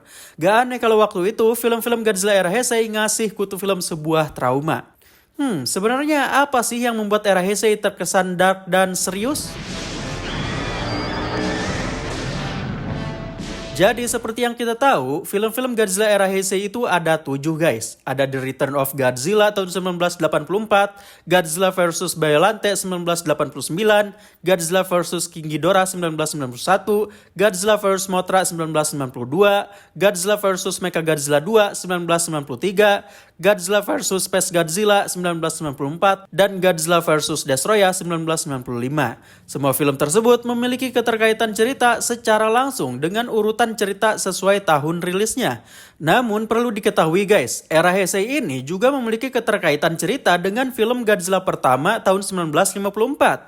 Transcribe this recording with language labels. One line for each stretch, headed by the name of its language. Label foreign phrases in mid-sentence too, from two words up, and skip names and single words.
Indonesian: Gak aneh kalau waktu itu film-film Godzilla era Heisei ngasih Kutu Film sebuah trauma. Sebenarnya apa sih yang membuat era Heisei terkesan dark dan serius? Jadi seperti yang kita tahu, film-film Godzilla era Heisei itu ada 7 guys. Ada The Return of Godzilla tahun 1984, Godzilla vs Biollante 1989, Godzilla vs King Ghidorah 1991, Godzilla vs Mothra 1992, Godzilla vs Mechagodzilla 2 1993, Godzilla vs Space Godzilla 1994, dan Godzilla vs Destoroyah 1995. Semua film tersebut memiliki keterkaitan cerita secara langsung dengan urutan cerita sesuai tahun rilisnya. Namun perlu diketahui guys, era Heisei ini juga memiliki keterkaitan cerita dengan film Godzilla pertama tahun 1954.